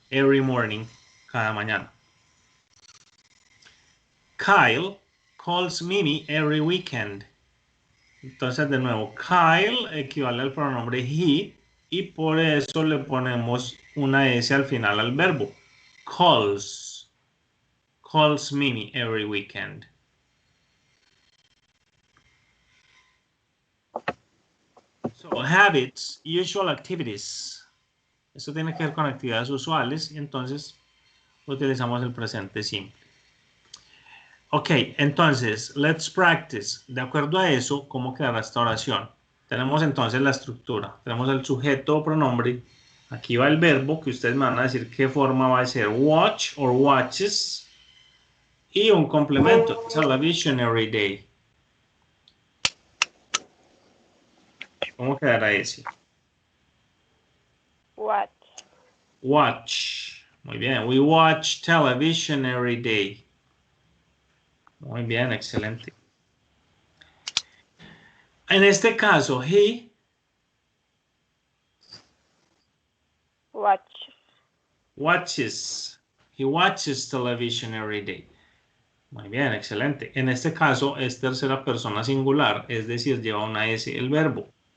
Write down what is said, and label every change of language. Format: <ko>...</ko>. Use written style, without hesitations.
<en>Every morning,</en> <es>cada mañana.</es> <en>Kyle calls Mimi every weekend.</en> <es>Entonces, de nuevo, Kyle equivale al pronombre he y por eso le ponemos una S al final al verbo.</es> <en>calls Mimi every weekend. So, habits, usual activities.</en> <es>Esto tiene que ver con actividades usuales y entonces utilizamos el presente simple. Ok, entonces,</es> <en>let's practice.</en> <es>De acuerdo a eso, ¿cómo quedará esta oración? Tenemos entonces la estructura. Tenemos el sujeto o pronombre. Aquí va el verbo que ustedes me van a decir qué forma va a ser.</es> <en>Watch or watches.</en> <es>Y un complemento.</es> <en>Television every day.</en> <es>¿Cómo quedará ese?</es> <en>What? Watch.</en> <es>Muy bien.</es> <en>We watch television every day.</en> <es>Muy bien, excelente. En este caso,</es> <en>he watches. He watches television every day.</en> <es>Muy bien, excelente. En este caso es tercera persona singular, es decir, lleva una S el verbo.</es>